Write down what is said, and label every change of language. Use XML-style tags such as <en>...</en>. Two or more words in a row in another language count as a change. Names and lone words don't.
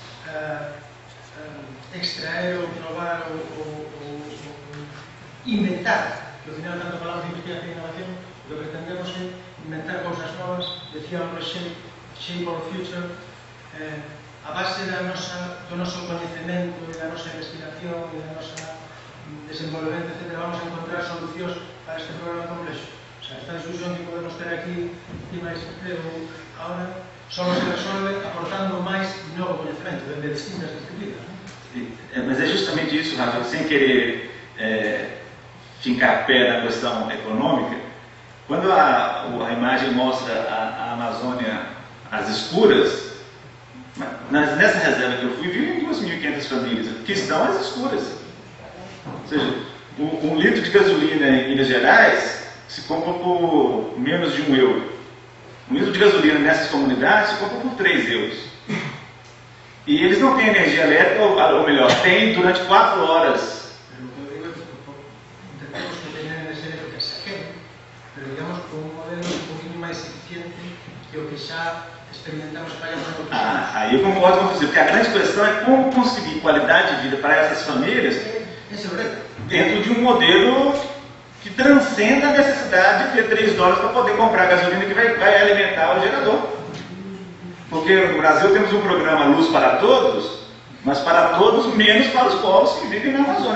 <gl>extraer ou probar ou inventar, que ao final tanto falamos de investigación e innovación, o que pretendemos é inventar cousas novas, decía o Shape of Future, a base do noso coñecemento e da nosa investigación e da nosa desenvolvemento, etc., vamos a encontrar solucións para este problema complexo.</gl> <es>O sea,</es> <gl>esta discusión que podemos ter aquí encima deste pleno ahora só se resolve aportando máis novo coñecemento de distintas disciplinas.</gl> <pt>Mas é justamente isso, Rafa, sem querer fincar pé na questão econômica, quando a imagem mostra a Amazônia às escuras, nessa reserva que eu fui, vivem 2.500 famílias que estão às escuras. Ou seja, um litro de gasolina em Minas Gerais se compra por menos de €1. Um litro de gasolina nessas comunidades se compra por 3 euros. E eles não têm energia elétrica, ou melhor, têm durante 4 horas. Intentamos que tenham energia elétrica saqueira,</pt> <gl>pero digamos con un modelo un poquinho máis eficiente que o que xa experimentamos para outros.</gl> <pt>Aí eu concordo com você, porque a grande questão é como conseguir qualidade de vida para essas famílias dentro de um modelo que transcenda a necessidade de ter $3 para poder comprar gasolina que vai alimentar o gerador. Porque no Brasil temos um programa Luz para Todos, mas para todos, menos para os povos que vivem na Amazônia.</pt>